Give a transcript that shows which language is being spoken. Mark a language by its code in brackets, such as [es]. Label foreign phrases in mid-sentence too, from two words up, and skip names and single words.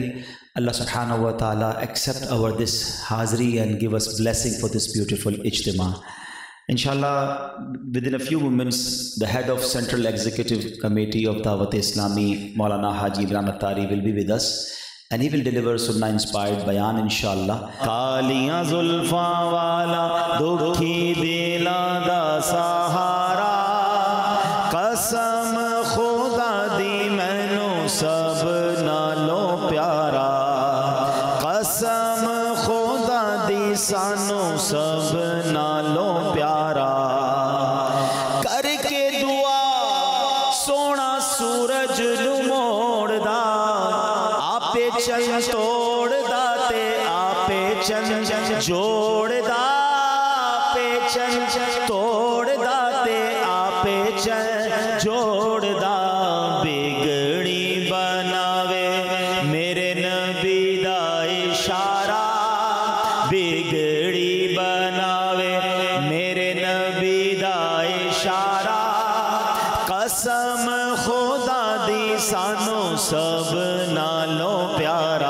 [ar] الله سبحانه وتعالى [en] accept our this hazri and give us blessing for this beautiful ijtima. Inshallah, within a few moments, the head of Central Executive Committee of Dawat Islami, Maulana Haji Imran Attari, will be with us. And he will deliver Sunnah inspired bayan inshallah. [pa] کالیاں زلفاں والا دکھی دلاں دا سہارا، قسم خدا دی مینوں سب نالوں پیارا، قسم خدا دی سانوں سب نالوں پیارا, کر کے دعا سونا سورج نوں موڑدا, چن توڑ داتے آپے چن جوڑ دا، آپے چن توڑ داتے آپے چن جوڑ دا، بگڑی بناوے میرے نبی دا اشارہ، بگڑی بناوے میرے نبی دا اشارہ، قسم خدا دی سانو سب نالوں پیارا۔